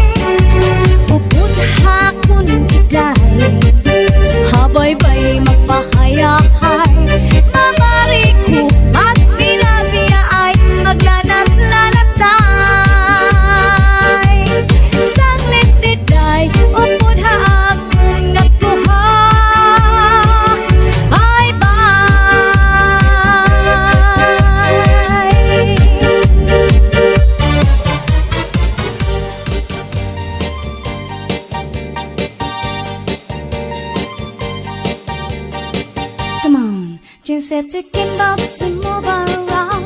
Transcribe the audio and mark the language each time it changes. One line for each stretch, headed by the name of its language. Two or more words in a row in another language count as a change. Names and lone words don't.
Waray: Upod hakon iday, habay-bay magpahayahay, mamari ko magsinabi ay maglanat-lanatay. Saglit iday, upod haakong natuha,
English: bye-bye. Come on, just have to get up to move around.